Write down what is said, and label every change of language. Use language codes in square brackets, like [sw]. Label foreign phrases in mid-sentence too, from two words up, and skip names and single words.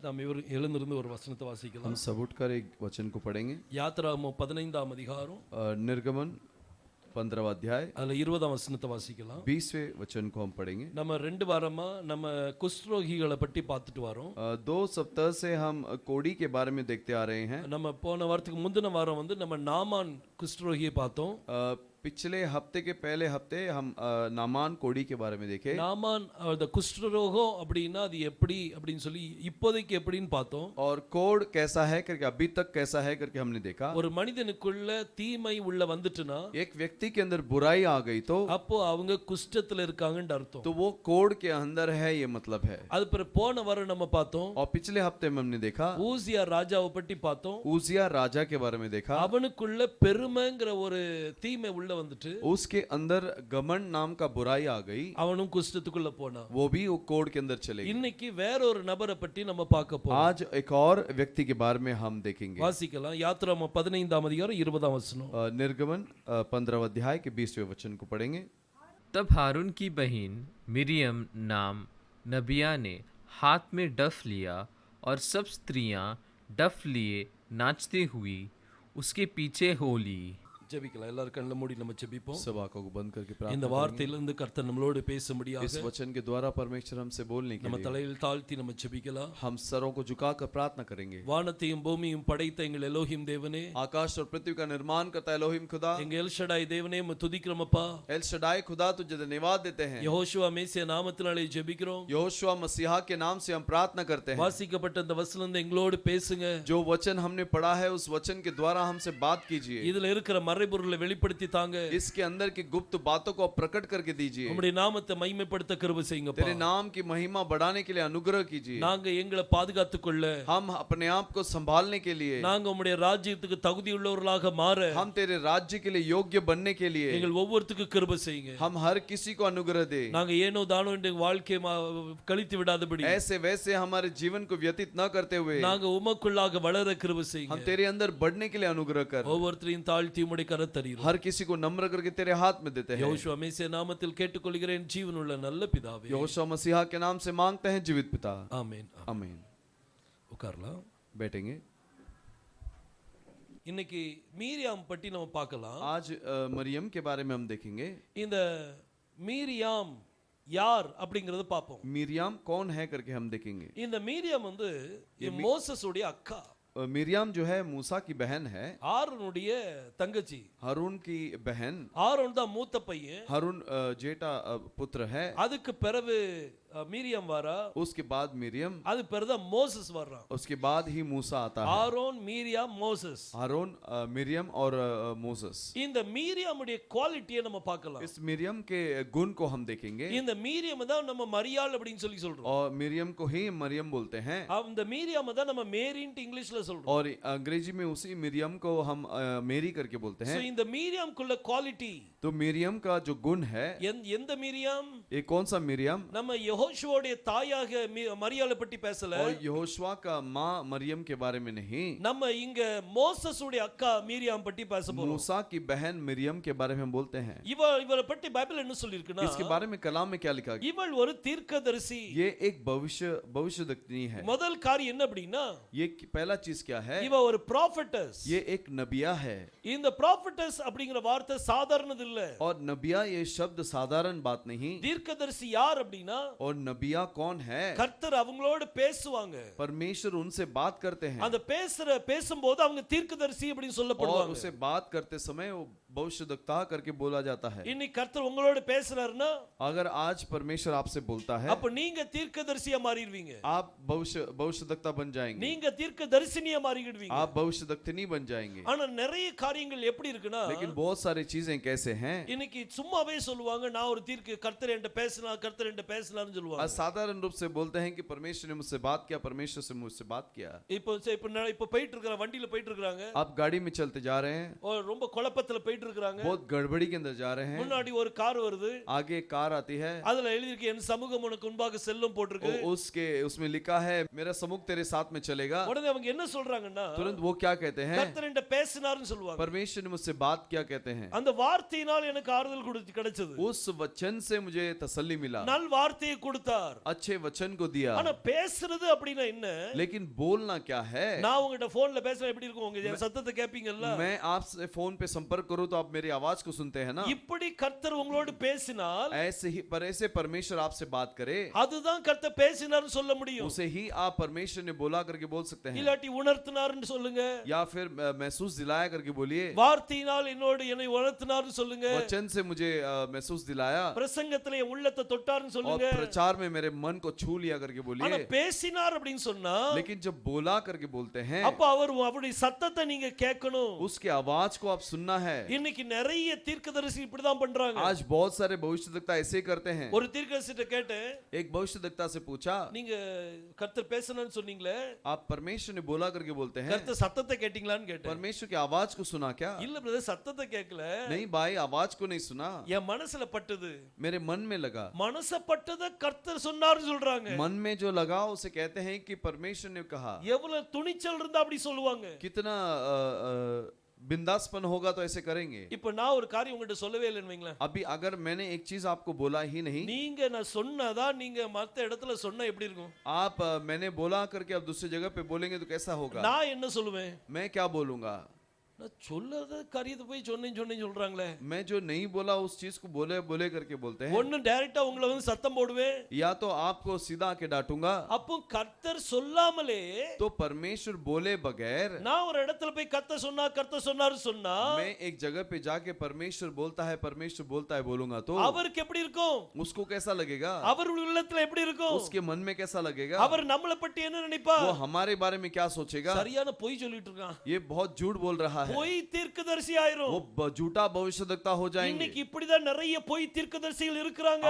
[ta] நாம் எழுந்திருந்து ஒரு வசனத்தை [hi] हम [ta] வாசிக்கலாம். [hi] सब उठकर एक वचन को पढ़ेंगे। [ta] யாத்திராகமம் 15ஆம் அதிகாரம் [hi] निर्गमन 15वां अध्याय [ta] அதுல 20ஆம் வசனத்தை வாசிக்கலாம். [hi] 20वें वचन को हम पढ़ेंगे। [ta] நம்ம 2 வாரமா நம்ம குஷ்டரோகிகளை பற்றி பார்த்துட்டு வரோம். [hi] 2 सप्ताह से हम कोड़ी के बारे में देखते आ रहे हैं। [ta] நம்ம போன வாரத்துக்கு முந்தின வாரம் வந்து நம்ம நாமான் குஷ்டரோகியை பார்த்தோம். [hi] पिछले हफ्ते के पहले हफ्ते हम नामान कोड़ी के बारे में देखे। [ta] நாமான் அந்த குஷ்டரோகம் அப்படின்னா அது எப்படி அப்படின்னு சொல்லி இப்போதைக்கு எப்படின்னு பார்த்தோம். [hi] और कोड़ कैसा है करके अभी तक कैसा है करके हमने देखा। [ta] ஒரு மனிதனுக்குள்ள தீமை உள்ள வந்துட்டுனா [hi] एक व्यक्ति के अंदर बुराई आ गई तो [ta] அப்போ அவங்க குஷ்டத்துல இருக்காங்கன்னு அர்த்தம். [hi] तो वो कोड़ के अंदर है ये मतलब है। [ta] அது பிறகு போன வாரம் நம்ம பார்த்தோம். [hi] और पिछले हफ्ते में हमने देखा [ta] ஊசியா ராஜாவை பற்றி பார்த்தோம். [hi] उजिया राजा के बारे में देखा। [ta] அவனுக்குள்ள பெருமைங்கிற ஒரு தீமை உள்ள வந்துட்டு [hi] उसके अंदर घमंड नाम का बुराई आ गई। [ta] அவனும் குஷ்டத்துக்குள்ள போனான். [hi] वो भी वो कोड़ के अंदर चले गए। [ta] இன்னைக்கு வேற ஒரு நபரை பற்றி நம்ம பார்க்க போறோம். [hi] आज एक और व्यक्ति के बारे में हम देखेंगे। [ta] வாசிக்கலாம். யாத்திராகமம் 15ஆம் அதிகாரம் 20ஆம் வசனம். [hi] निर्गमन 15वां अध्याय के 20वें वचन को पढ़ेंगे। तब हारून की बहन मिरियम नाम नबिया ने हाथ में डफ लिया और सब स्त्रियां डफ लिए नाचती हुई उसके पीछे हो ली। [ta] ஜெபிக்கலாம். எல்லாரும் கண்ணை மூடி நம்ம ஜெபிப்போம். [hi] सब आंखों को बंद करके [ta] இந்த [hi] प्रार्थना [ta] வார்த்தையிலிருந்து கர்த்தர் நம்மளோடு [hi] करेंगे। [ta] பேசும்படியாக [hi] इस वचन के द्वारा परमेश्वर हमसे बोलने के [ta] நம்ம [hi] लिए [ta] தலையில் தாழ்த்தி நம்ம ஜெபிக்கலாம். [hi] हम सरों को झुकाकर प्रार्थना करेंगे। [ta] வானத்தையும் பூமியும் படைத்த எங்கள் எலோஹிம் தேவனே, [hi] आकाश और पृथ्वी का निर्माण करता है एलोहिम खुदा। [ta] எங்க எல்ஷடாய் தேவனே உம்மை துதிக்கிறோமப்பா. [hi] एल शडाई खुदा तुझे धन्यवाद देते हैं। [ta] யெகோஷுவா மேசியா நாமத்தினாலே ஜெபிக்கிறோம். [hi] यहोशुआ मसीहा के नाम से हम प्रार्थना करते हैं। [ta] வாசிக்கப்பட்ட இந்த வசனம் எங்களோடு பேசுங்க. [hi] जो वचन हमने पढ़ा है उस वचन के द्वारा हमसे बात कीजिए। [ta] இதுல இருக்கிற மறைபொருளை வெளிப்படுத்தி தாங்க. [hi] इसके अंदर की गुप्त बातों को प्रकट करके दीजिए। [ta] உம்முடைய நாமத்தை மகிமைப்படுத்த கிருபை செய்யுங்கப்பா. [hi] तेरे नाम की महिमा बढ़ाने के लिए अनुग्रह कीजिए। [ta] நாங்க எங்களை பாதுகாத்துக் கொள்ள, [hi] हम अपने आप को संभालने के लिए, [ta] நாங்க உம்முடைய ராஜ்யத்துக்கு தகுதி உள்ளவர்களாக மாற, [hi] हम तेरे राज्य के लिए योग्य बनने के लिए [ta] எங்கள் ஒவ்வொருத்துக்கு கிருபை செய்யுங்க. [hi] हम हर किसी को अनुग्रह दे। [ta] நாங்க ஏனோ தானோ என்ற வாழ்க்கையை கழித்து விடாதபடி, [hi] ऐसे वैसे हमारे जीवन को व्यतीत न करते हुए [ta] நாங்க உமக்குள்ளாக வளர கிருபை செய்யுங்க. [hi] हम तेरे अंदर बढ़ने के लिए अनुग्रह कर। [ta] ஒவ்வொருத்தரையும் தாழ்த்தி உம்முடைய கரத்தறியும். [hi] हर किसी को नम्र करके तेरे हाथ में देते हैं। [ta] யெகோஷுவா மேசியா நாமத்தில் கேட்டுக்கொள்கிறேன் ஜீவனுள்ள நல்ல பிதாவே. [hi] यहोशुआ मसीहा के नाम से मांगते हैं जीवित पिता। [ta] ஆமென். [hi] आमीन। [ta] உட்காரலாம். [hi] बैठेंगे। [ta] இன்னைக்கு மீரியாம் பற்றி நம்ம பார்க்கலாம். [hi] आज मरियम के बारे में हम देखेंगे। [ta] இந்த மீரியாம் யார் அப்படிங்கறத பார்ப்போம். [hi] मिरियम कौन है करके हम देखेंगे। [ta] இந்த மீரியாம் வந்து மோசஸ் உடைய அக்கா. [hi] मिरियम जो है मूसा की बहन है। [ta] ஆரோனுடைய தங்கச்சி. [hi] हारून की बहन। [ta] ஆரோன் தான் மூத்த பையன். [hi] हारून जेठा पुत्र है। [ta] அதுக்கு பிறகு மீரியாம் வரா. [hi] उसके बाद मिरियम। [ta] அது பிறகு தான் மோசஸ் வர்றான். [hi] उसके बाद ही मूसा आता है। [ta] ஆரோன், மீரியாம், மோசஸ். [hi] हारून, मिरियम और मोसेस। [ta] இந்த மீரியாமுடைய குவாலிட்டியை நம்ம பார்க்கலாம். [hi] इस मिरियम के गुण को हम देखेंगे। [ta] இந்த மீரியாம் தான் நம்ம மரியாள் அப்படினு சொல்லி சொல்றோம். [hi] और मिरियम को ही मरियम बोलते हैं। [ta] அந்த மீரியாம் தான் நம்ம மேரின்னு இங்கிலீஷ்ல சொல்றோம். [hi] और अंग्रेजी में उसी मिरियम को हम मेरी करके बोलते हैं। [ta] சோ இந்த மீரியாம்க்குள்ள குவாலிட்டி, [hi] तो मिरियम का जो गुण है, [ta] எந்த மீரியாம்? [hi] ये कौन सा मिरियम? [ta] நம்ம யெகோஷுவோடைய தாயாக மரியாளை பற்றி பேசல. [hi] और यहोशुआ का मां मरियम के बारे में नहीं। [ta] நம்ம இங்க மோசஸ் உடைய அக்கா மீரியாம் பற்றி பேச போறோம். [hi] मूसा की बहन मिरियम के बारे में हम बोलते हैं। [ta] இவளை பற்றி பைபிள் என்ன சொல்லிருக்குன்னா, [hi] इसके बारे में कलाम में क्या लिखा गया? [ta] இவள் ஒரு தீர்க்கதரிசி. [hi] ये एक भविष्यद्वक्तिनी है। [ta] முதல் காரியம் என்ன அப்படின்னா, [hi] ये पहला चीज क्या है? [ta] இவ ஒரு ப்ராஃபட்டஸ். [hi] ये एक नबिया है। [ta] இந்த ப்ராஃபட்டஸ் அப்படிங்கிற வார்த்தை சாதாரணது இல்ல. [hi] और नबिया ये शब्द साधारण बात नहीं। [ta] தீர்க்கதரிசி யார் அப்படின்னா, [hi] और नबिया कौन है? [ta] கர்த்தர் அவங்களோட பேசுவாங்க. [hi] परमेश्वर उनसे बात करते हैं। [ta] அந்த பேசும்போது அவங்க தீர்க்கதரிசி அப்படினு சொல்லப்படுவாங்க. [hi] और उसे बात करते समय वो भविष्यद्वक्ता करके बोला जाता है। [ta] இன்னைக்கு கர்த்தர் உங்களோட பேசுறாருன்னா, [hi] अगर आज परमेश्वर आपसे बोलता है, [ta] அப்ப நீங்க தீர்க்கதரிசியா மாறிடுவீங்க. [hi] आप भविष्यद्वक्ता बन जाएंगे। [ta] நீங்க தீர்க்கதரிசினியா மாறிடுவீங்க. [hi] आप भविष्यद्वक्तिनी बन जाएंगे। [ta] ஆனா நிறைய காரியங்கள் எப்படி இருக்குன்னா, [hi] लेकिन बहुत सारी चीजें कैसे हैं? [ta] இன்னைக்கு சும்மாவே சொல்லுவாங்க, நான் ஒரு கர்த்தர் என்கிட்ட பேசலாம், கர்த்தர் என்கிட்ட பேசலாம்னு சொல்லுவாங்க. [hi] साधारण रूप से बोलते हैं कि परमेश्वर ने मुझसे बात किया, परमेश्वर से मुझसे बात किया। [ta] இப்போ போயிட்டு இருக்காங்க, வண்டியில போயிட்டு இருக்காங்க. [hi] आप गाड़ी में चलते जा रहे हैं [ta] ரொம்ப குழப்பத்துல போயிட்டு இருக்காங்க, [hi] बहुत गड़बड़ी के अंदर जा रहे हैं। [ta] முன்னாடி ஒரு கார் வருது, [hi] आगे एक कार आती है, [ta] அதுல எழுதிருக்கு என் சமூகம் உனக்கு முன்பாக செல்லும் போட்டிருக்கு. [hi] उसके उसमें लिखा है मेरा सम्मुख तेरे साथ में चलेगा। [ta] உடனே அவங்க என்ன சொல்றாங்கன்னா, [hi] तुरंत वो क्या कहते हैं? [ta] கர்த்தர் என்கிட்ட பேசினார்னு சொல்லுவாங்க. [hi] परमेश्वर ने मुझसे बात क्या कहते हैं? [ta] அந்த வார்த்தையினால் எனக்கு ஆறுதல் கிடைச்சது. [hi] उस वचन से मुझे तसल्ली मिला, [ta] நல் வார்த்தையை கொடுத்தார். [hi] अच्छे वचन को दिया। [ta] ஆனா பேசுறது அப்படினா என்ன? [hi] लेकिन बोलना क्या है? [ta] நான் உங்ககிட்ட போன்ல பேசுறேன் எப்படி இருக்கும்? உங்க சத்தத்தை கேப்பீங்கல்ல? [hi] मैं आपसे फोन पे संपर्क करूं तो आप मेरी आवाज को सुनते हैं ना? [ta] இப்படி கர்த்தர் உங்களோடு பேசினால், [hi] ऐसे ही ऐसे परमेश्वर आपसे बात करे, [ta] அதுதான் கர்த்தர் பேசினார்னு சொல்ல முடியும். [hi] उसे ही आप परमेश्वर ने बोला करके बोल सकते हैं। [ta] இல்லாட்டி உணர்த்தினார்னு சொல்லுங்க, [hi] या फिर महसूस दिलाया करके बोलिए। [ta] வார்த்தையினால் என்னை உணர்த்தினார்னு சொல்லுங்க, [hi] वचन से मुझे महसूस दिलाया, [ta] பிரசங்கத்திலே என் உள்ளத்தை தொட்டார்னு [hi] और [ta] சொல்லுங்க. [hi] प्रचार में मेरे मन को छू लिया करके [ta] ஆனா [hi] बोलिए। [ta] பேசினார் அப்படினு சொன்னா, [hi] लेकिन जब बोला करके बोलते हैं, [ta] அப்ப அவருடைய சத்தத்தை நீங்க கேட்கணும். [hi] उसके आवाज को आप सुनना है। [ta] இன்னைக்கு நிறைய தீர்க்கதரிசி இப்படிதான் பண்றாங்க. [hi] आज बहुत सारे भविष्यद्वक्ता ऐसे करते हैं। [ta] ஒரு தீர்க்கதரிசிட்ட கேட்டேன், [hi] एक भविष्यद्वक्ता से पूछा, [ta] நீங்க கர்த்தர் பேசணும்னு சொன்னீங்களே, [hi] आप परमेश्वर ने बोला करके बोलते हैं, [ta] கர்த்தர் சத்தத்தை கேட்டீங்களான்னு கேட்டேன். [hi] परमेश्वर की आवाज को सुना क्या? [ta] இல்ல பிரதர், சத்தத்தை கேட்கல, [hi] नहीं भाई, आवाज को नहीं सुना, [ta] என் மனசுல பட்டது. [hi] मेरे मन में लगा। [ta] மனச பட்டத கர்த்தர் சொன்னார்னு சொல்றாங்க. [hi] मन में जो लगा उसे कहते हैं कि परमेश्वर ने कहा। [ta] எவ்வளவு துணிச்சல் இருந்தா அப்படி சொல்லுவாங்க. [hi] कितना बिंदासपन होगा तो ऐसे करेंगे। [ta] இப்ப நான் ஒரு காரியம் உங்ககிட்ட சொல்லவே இல்லைன்னு வைங்களேன். [hi] अभी अगर मैंने एक चीज आपको बोला ही नहीं, [ta] நீங்க நான் சொன்னதா நீங்க மத்த இடத்துல சொன்னா எப்படி இருக்கும்? [hi] आप मैंने बोला करके अब दूसरी जगह पे बोलेंगे तो कैसा होगा? [ta] நான் என்ன சொல்லுவேன்? [hi] मैं क्या बोलूंगा? [ta] நான் சொல்லாத காரியத்தை போய் சொன்னேன்னு சொல்றாங்களே. [hi] मैं जो नहीं बोला उस चीज को बोले बोले करके बोलते हैं। [ta] ஒண்ணு டைரக்டா உங்களை வந்து சத்தம் போடுவேன், [hi] या तो आपको सीधा आके डांटूंगा। [ta] அப்போ கர்த்தர் சொல்லாமலே, [hi] तो परमेश्वर बोले बगैर [ta] நான் ஒரு இடத்துல போய் கர்த்தர் சொன்னாரு சொன்னா, [hi] मैं एक जगह पे जाके परमेश्वर बोलता है बोलूंगा तो [ta] அவருக்கு எப்படி இருக்கும்? [hi] उसको कैसा लगेगा? [ta] அவருடைய உள்ளத்துல எப்படி இருக்கும்? [hi] उसके मन में कैसा लगेगा? [ta] அவர் நம்மளை பத்தி என்ன நினைப்பா? [hi] वो हमारे बारे में क्या सोचेगा? [ta] சரியான பொய் சொல்லிட்டு இருக்கான், [hi] ये बहुत झूठ बोल रहा है, [ta] பொய் தீர்க்கதரிசி ஆயிரும். [hi] वो झूठा भविष्यद्वक्ता हो जाएंगे। [ta] இன்னைக்கு இப்படிதான் நிறைய பொய் தீர்க்கதரிசிகள் இருக்காங்க.